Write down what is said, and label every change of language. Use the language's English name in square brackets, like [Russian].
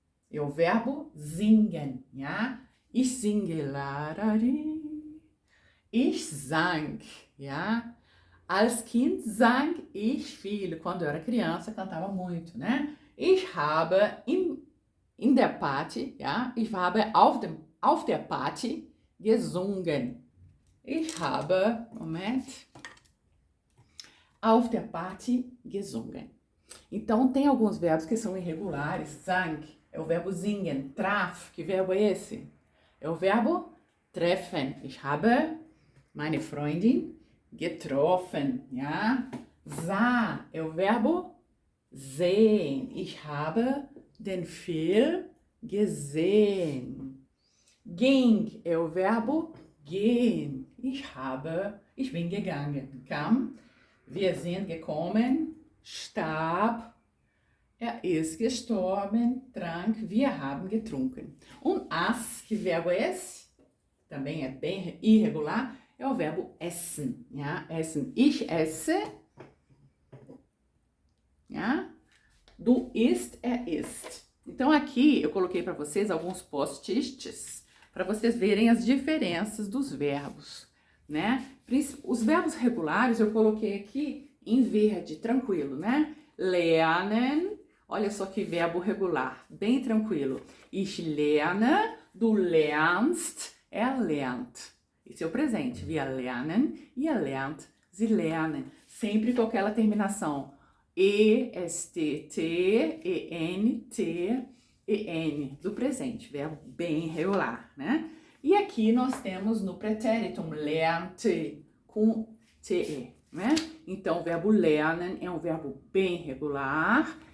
[Portuguese] É o verbo [German] singen, ja? Ich singe, larari. Ich sang, ja? Als Kind sang ich viel. [Portuguese] Quando eu era criança, cantava muito, né? [German] Ich habe in der Party, ja? Ich habe auf der Party gesungen. Ich habe, auf der Party gesungen. [Portuguese] Então, tem alguns verbos que são irregulares. Sang é o verbo singen. Traf, que verbo é esse? É o verbo treffen. [German] Ich habe meine Freundin getroffen. Ja? [Portuguese] Sah é o verbo sehen. [German] Ich habe den Film gesehen. Ging [Portuguese] é o verbo [German] gehen. Ich bin gegangen. Kam, wir sind gekommen, starb, ist gestorben, trank, wir haben getrunken. [Portuguese] As, que verbo é esse? Também é bem irregular, é o verbo essen. [German] Ja? Essen, ich esse. Ja? Du isst, isst. [Portuguese] Então aqui eu coloquei para vocês alguns post-its para vocês verem as diferenças dos verbos, né? Os verbos regulares eu coloquei aqui em verde, tranquilo, né? Lernen, olha só que verbo regular, bem tranquilo. [German] Ich lerne, du lernst, lernt. [Portuguese] Esse é o presente. [German] Wir lernen, ihr lernt, sie lernen. [Portuguese] Sempre com aquela terminação ESTT, ENT, EN do presente. Verbo bem regular, né? E aqui nós temos no pretéritum lernte com TE, né? Então, o verbo lernen é um verbo bem regular.